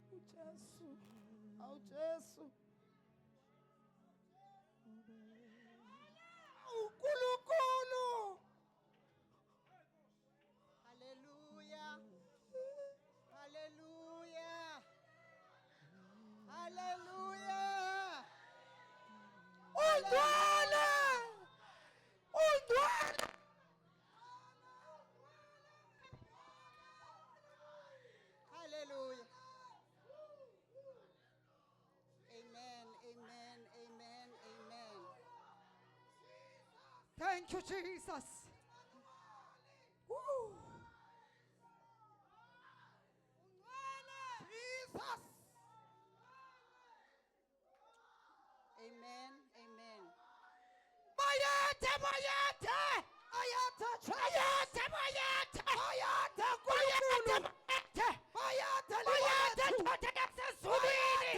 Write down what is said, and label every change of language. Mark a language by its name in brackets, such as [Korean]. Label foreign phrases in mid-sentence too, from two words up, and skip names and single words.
[Zulu] Jesu. Awu Jesu. uNkulunkulu. Hallelujah. Hallelujah. Hallelujah. Undwele. Undwele. Hallelujah. Amen. Amen. Amen. Amen. [English] Thank you, Jesus. Woo. Jesus. [Zulu] Amen. Amen. Bayathe, bayathe. Bayathe, bayathe, bayathe. Bayathe, Nkulunkulu. Bayathe, bayathe, ndoda yasezulwini.